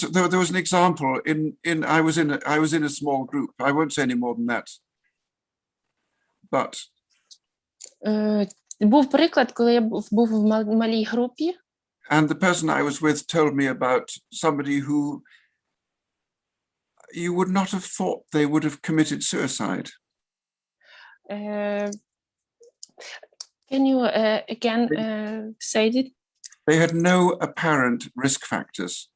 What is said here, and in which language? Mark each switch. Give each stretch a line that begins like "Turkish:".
English: There was an example I was in a small group. I won't say any more than that. But
Ukrainian: був приклад, коли я був в малій групі.
English: And the person I was with told me about somebody who you would not have thought they would have committed suicide. Can you again say it? They had no apparent risk factors.